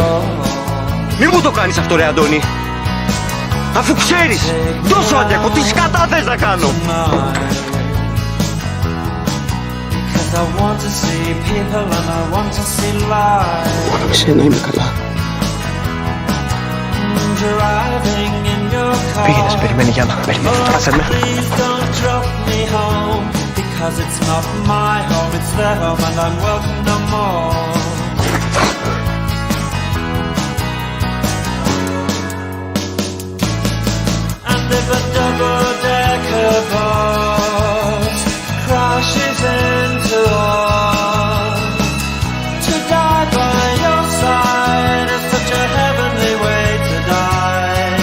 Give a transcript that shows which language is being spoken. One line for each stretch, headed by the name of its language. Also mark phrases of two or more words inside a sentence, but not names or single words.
Greek: Μη μου το κάνεις αυτό ρε Αντώνη. Αφού ξέρεις τόσο άδιακο τι σκατά θες να κάνω. Μόνο με σένα είμαι καλά. Πήγαινε, σε περιμένει Γιάννα. Περιμένει, άσε με.
English: If a double-decker bus crashes into us, to die by your side is such a heavenly way to die.